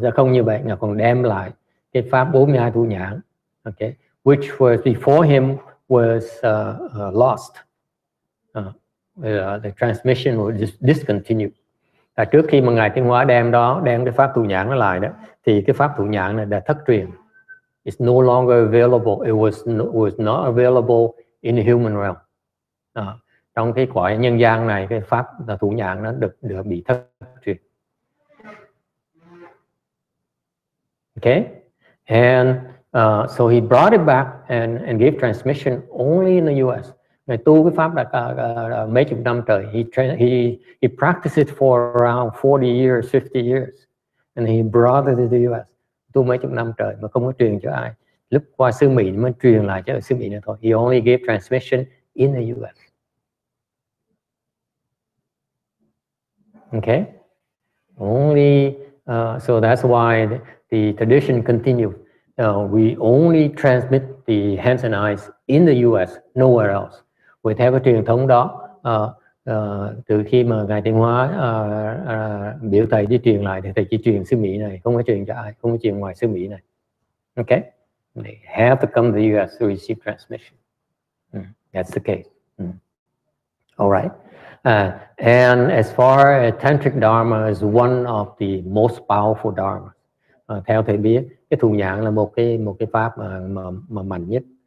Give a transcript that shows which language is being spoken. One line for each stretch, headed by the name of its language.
Vietnamese: Ra không như vậy, Ngài còn đem lại cái pháp 42 thủ nhãn.
English: Okay, which was before him was lost. The transmission was discontinued.
Vietnamese: Trước khi mà Ngài Tiến Hóa đem cái pháp thủ nhãn nó lại đó, thì cái pháp thủ nhãn này đã thất truyền.
English: It's no longer available. It was not available in the human realm.
Vietnamese: Trong cái cõi nhân gian này, cái pháp thủ nhãn nó được bị thất truyền.
English: Okay, and so he brought it back and gave transmission only in the U.S.
Vietnamese: Ngài tu cái pháp là mấy chục năm trời.
English: He practiced it for around 40 years, 50 years, and he brought it to the U.S.
Vietnamese: Tu mấy chục năm trời mà không có truyền cho ai. Lúc qua xứ Mỹ mới truyền lại cho xứ Mỹ nữa thôi.
English: He only gave transmission in the U.S. Okay, only so that's why the tradition continues. We only transmit the hands and eyes in the U.S., nowhere else.
Vietnamese: Vì theo cái truyền thống đó, từ khi mà Ngài Tiến Hóa biểu thầy đi truyền lại thì thầy chỉ truyền xứ Mỹ này, không có truyền cho ai, không có truyền ngoài xứ Mỹ này.
English: Okay, they have to come to the U.S. to receive transmission. That's the case. All right. And as far as Tantric Dharma is one of the most powerful Dharma.
Vietnamese: Theo thầy biết, cái thủ nhãn là một cái pháp mà mạnh nhất.